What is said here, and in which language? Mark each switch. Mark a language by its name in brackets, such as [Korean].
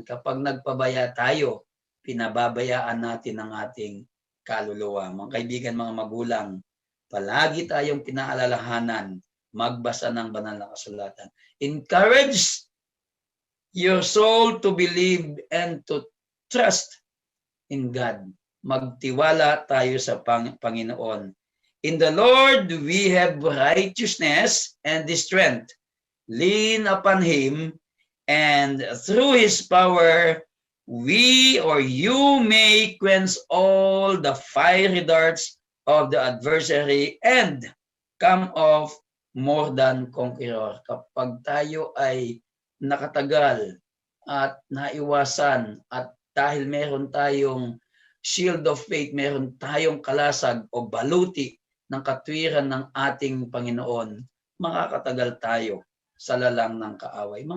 [Filipino] Kapag nagpabaya tayo, pinababayaan natin ang ating kaluluwa. Mga kaibigan, mga magulang, palagi tayong pinaalalahanan magbasa ng banal na kasulatan. [English] Encourage your soul to believe and to trust in God. [Filipino] Magtiwala tayo sa Panginoon. [English] In the Lord, we have righteousness and strength. Lean upon Him, and through His power, we or you may quench all the fiery darts of the adversary and come off more than conqueror. [Filipino] Kapag tayo ay nakatagal at naiwasan at dahil meron tayong [English] shield of faith, [Filipino] meron tayong kalasag o baluti ng katwiran ng ating Panginoon, makakatagal tayo sa lalang ng kaaway.